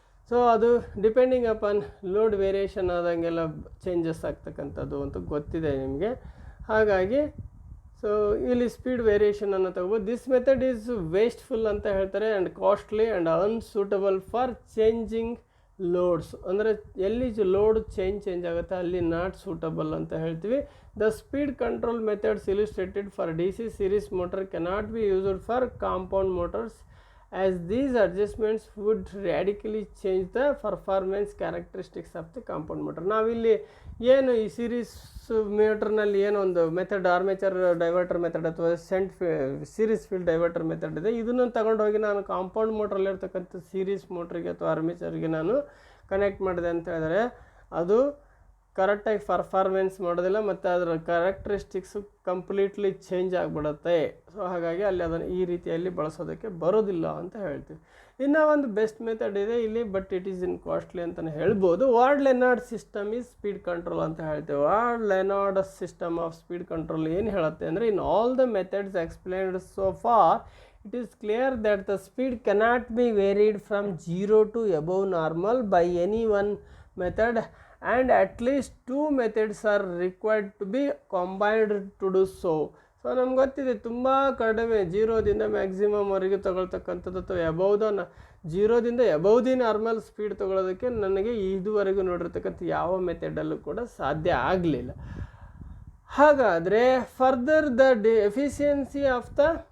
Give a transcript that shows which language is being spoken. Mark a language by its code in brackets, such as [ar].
[kn] So ಅದು depending upon load variation ಆದಂಗೆಲ್ಲ changes ಆಗ್ತಕ್ಕಂಥದ್ದು ಅಂತ ಗೊತ್ತಿದೆ ನಿಮಗೆ. ಹಾಗಾಗಿ ಸೊ ಇಲ್ಲಿ ಸ್ಪೀಡ್ ವೇರಿಯೇಷನನ್ನು ತಗೋಬೋದು. [en] this method is wasteful [kn] ಅಂತ ಹೇಳ್ತಾರೆ [en] And costly and unsuitable for changing loads. [kn] ಅಂದರೆ ಎಲ್ಲಿ ಲೋಡ್ ಚೇಂಜ್ ಆಗುತ್ತೆ ಅಲ್ಲಿ ನಾಟ್ ಸೂಟಬಲ್ ಅಂತ ಹೇಳ್ತೀವಿ. [en] The speed control methods illustrated for DC series motor cannot be used for compound motors as these adjustments would radically change the performance characteristics of the compound motor. [kn] ನಾವಿಲ್ಲಿ ಏನು ಈ series ಮೋಟರ್ನಲ್ಲಿ ಏನೋ ಒಂದು method armature diverter method ಅಥವಾ series field diverter method ಇದೆ. ಇದನ್ನು ತಗೊಂಡೋಗಿ ನಾನು ಕಾಂಪೌಂಡ್ ಮೋಟ್ರಲ್ಲಿರ್ತಕ್ಕಂಥ ಸೀರೀಸ್ ಮೋಟ್ರಿಗೆ ಅಥವಾ ಆರ್ಮೇಚರ್ಗೆ ನಾನು ಕನೆಕ್ಟ್ ಮಾಡಿದೆ ಅಂತ ಹೇಳಿದ್ರೆ ಅದು ಕರೆಕ್ಟಾಗಿ ಪರ್ಫಾರ್ಮೆನ್ಸ್ ಮಾಡೋದಿಲ್ಲ ಮತ್ತು ಅದರ ಕ್ಯಾರೆಕ್ಟರಿಸ್ಟಿಕ್ಸು ಕಂಪ್ಲೀಟ್ಲಿ ಚೇಂಜ್ ಆಗಿಬಿಡುತ್ತೆ. ಸೊ ಹಾಗಾಗಿ ಅಲ್ಲಿ ಅದನ್ನು ಈ ರೀತಿಯಲ್ಲಿ ಬಳಸೋದಕ್ಕೆ ಬರೋದಿಲ್ಲ ಅಂತ ಹೇಳ್ತೀವಿ. ಇನ್ನು ಒಂದು ಬೆಸ್ಟ್ ಮೆಥಡ್ ಇದೆ ಇಲ್ಲಿ, [en] but it is in costly [kn] ಅಂತಲೇ ಹೇಳ್ಬೋದು. [en] Ward Leonard system is speed control [kn] ಅಂತ ಹೇಳ್ತೀವಿ. [en] Ward Leonard system of speed control [kn] ಏನು ಹೇಳುತ್ತೆ ಅಂದರೆ, [en] In all the methods explained so far it is clear that the speed cannot be varied from 0 to above normal by any one method, and at least 2 methods are required to be combined to do so. [kn] So ನಮ್ಗೆ ಗೊತ್ತಿದೆ ತುಂಬ ಕಡಿಮೆ 0ದಿಂದ ಮ್ಯಾಕ್ಸಿಮಮ್ವರೆಗೆ ತೊಗೊಳ್ತಕ್ಕಂಥದ್ದು ಅಥವಾ ಜೀರೋದಿಂದ above the normal speed ತೊಗೊಳೋದಕ್ಕೆ ನನಗೆ ಇದುವರೆಗೂ ನೋಡಿರ್ತಕ್ಕಂಥ ಯಾವ ಮೆಥಡಲ್ಲೂ ಕೂಡ ಸಾಧ್ಯ ಆಗಲಿಲ್ಲ. ಹಾಗಾದರೆ [en] further the efficiency of the